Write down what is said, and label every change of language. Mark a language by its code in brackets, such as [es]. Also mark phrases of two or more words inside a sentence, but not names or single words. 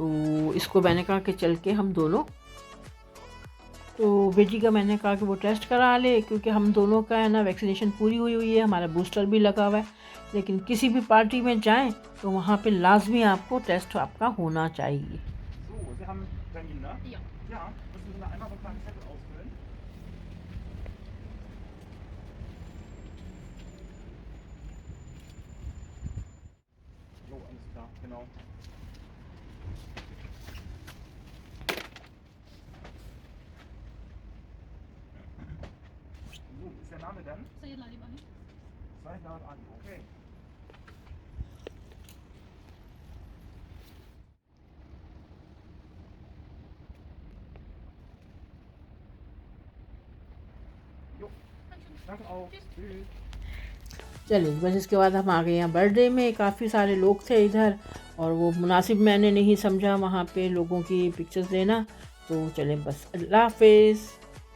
[ur] تو اس کو میں نے کہا کہ چل کے ہم دونوں تو بیٹی کا میں نے کہا کہ وہ ٹیسٹ کرا لے، کیونکہ ہم دونوں کا ہے نا ویکسینیشن پوری ہوئی ہوئی ہے، ہمارا بوسٹر بھی لگا ہوا ہے. لیکن کسی بھی پارٹی میں جائیں تو وہاں پے لازمی آپ کو ٹیسٹ آپ کا ہونا چاہیے. [de] So, Sie haben einen Termin, ne? Ja. Ja, müssen Sie mir einmal so einen kleinen Zettel ausfüllen? Jo, alles klar, genau. So, ist der Name denn? Sayed Lalib Ali. Said Ali, okay. Jo, danke auch. Tschüss. [ur] چلیے بس اس کے بعد ہم آ گئے یہاں برتھ ڈے میں. کافی سارے لوگ تھے ادھر اور وہ مناسب میں نے نہیں سمجھا وہاں پے لوگوں کی پکچرز لینا، تو چلیں بس، اللہ حافظ.